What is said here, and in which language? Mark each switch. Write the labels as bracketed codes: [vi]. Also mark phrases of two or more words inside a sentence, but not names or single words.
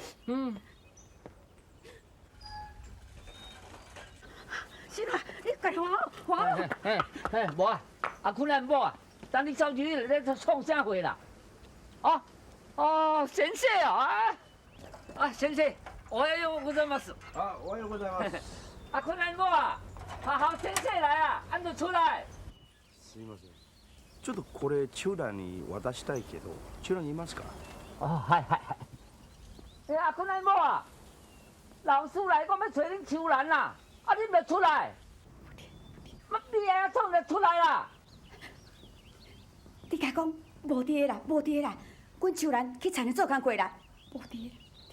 [nan] 是啦，你家还嘿，无啊，阿坤咱无啊，等你走去咧创啥货啦？先生先生， [ja] おはようございます。おはようございます。 [nan] 阿坤咱无啊，好先生来啊，俺就出来。 [ja] すいません。ちょっとこれチュラに渡したいけど、チュラにいますか？はい。 [nan] 阿坤咱无啊，老师来，我要找恁秋兰啦，你袂出来？你还要创就出来啦！你甲讲无伫啦，阮秋兰去田里做工过啦，无伫啦。